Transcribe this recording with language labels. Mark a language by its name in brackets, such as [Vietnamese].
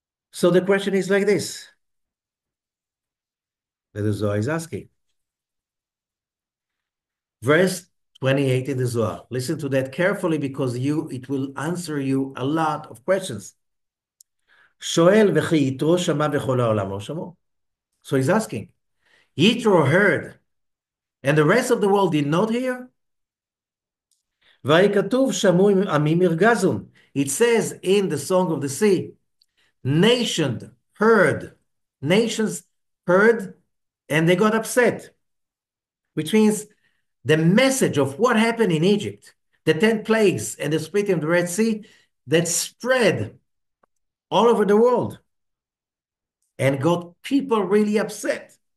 [English] So the question is like this, that the Zohar is asking. Verse 28 in the Zohar. Listen to that carefully because it will answer you a lot of questions. [Hebrew] שואל וכי יתרו שמע בכל העולם לא שמעו. [English] So he's asking, Yitro heard, and the rest of the world did not hear? [Hebrew] והרי כתוב שמעו עמים ירגזון. [English] It says in the Song of the Sea, nations heard, nations heard, and they got upset, which means the message of what happened in Egypt, the 10 plagues and the splitting of the Red Sea, that spread all over the world and got people really upset.